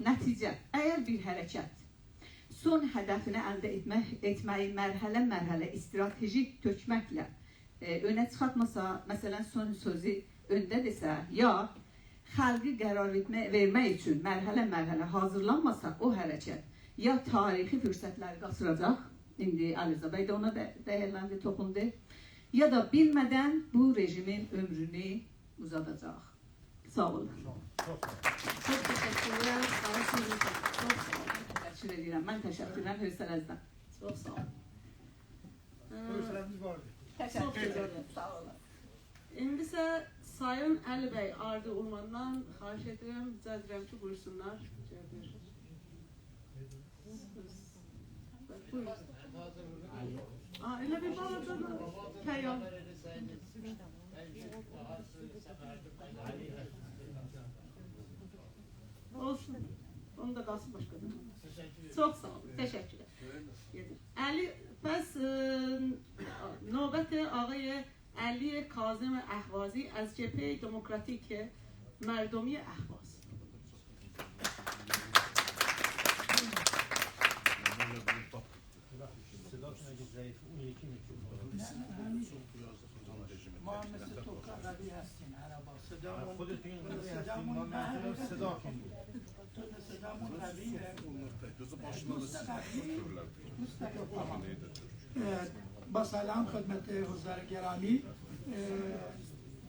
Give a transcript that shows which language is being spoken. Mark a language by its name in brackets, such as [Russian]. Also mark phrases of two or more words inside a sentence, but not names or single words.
[Azerbaijani] Nəticə, əgər bir hərəkət son hədəfini əldə etməyi mərhələ strateji tökməklə önə çıxartmasa, məsələn, son sözü öndə desə, ya xalqı qərar vermək üçün mərhələ hazırlanmasa o hərəkət ya tarixi fürsətləri qaçıracaq, indi Əliza bəy də ona dəyərləndi, toxundu, ya da bilmədən bu rejimin ömrünü uzadacaq. Sağ olun. [Turkish] Çok teşekkürler. Teşekkür ederim. Ben teşekkür ederim hövsələzdən. [Azerbaijani] Çok sağ olun. Hövsələmiz vardı. [Turkish] Teşekkür ederim. [Azerbaijani] Sağ olun. İndi isə Sayın Əli bəy Ardı Urmandan xahiş edirəm, rica edirəm ki, buyursunlar. Elə bir balaca Kəyan. Olsun. Onu da qalsın başqadan. Çox sağ olun. Təşəkkürlər. Əli, bəs növbət ağay [Persian] علی کاظم اهوازی از جبهه دموکراتیک مردمی اهواز. مثل تو قوی هستیم عربا صدامون قویه با سلام خدمت حضار گرامی